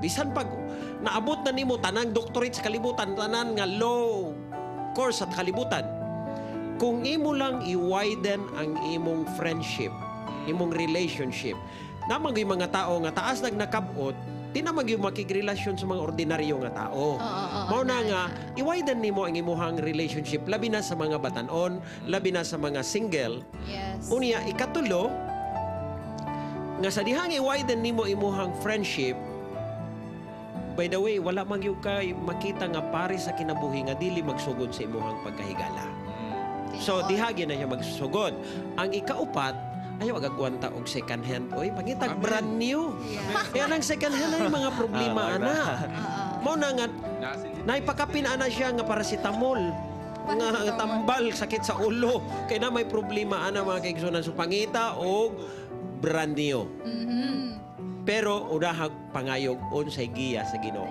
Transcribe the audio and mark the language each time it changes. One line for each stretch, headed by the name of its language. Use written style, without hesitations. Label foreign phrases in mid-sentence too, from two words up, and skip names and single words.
Cebuano: Bisan pag naabot na nimo tanang doctorate sa kalibutan, tanan nga law course at kalibutan, kung imo lang i-widen ang imong friendship, imong relationship, namang yung mga tao nga taas nakabot, di na mag-yung makigrelasyon sa mga ordinaryo nga tao. Mao na nga, i-widen nimo ang imuhang relationship, labi na sa mga batanon, labi na sa mga single. Yes. Unya, ikatulo, nga sa dihang i-widen nimo imuhang friendship,
English: by the way,
Cebuano: wala magyug kay makita nga pare sa kinabuhi nga dili magsugod sa imuhang pagkahigala. So, dihagi na siya magsugod. Ang ikaupat, ayaw agagwanta og
English: second hand.
Cebuano: Oy, pangitag
English: brand new.
Cebuano: Yan ang
English: second hand
Cebuano: na yung mga problema, ana. Mao na nga, naipakapin ana siya nga paracetamol. Nga tambal, sakit sa ulo. Kaya na may problema, ana mga kaigsunan. So, pangita og
English: brand new.
Cebuano: Pero, unahag pangayog, unsay giya sa Ginoo.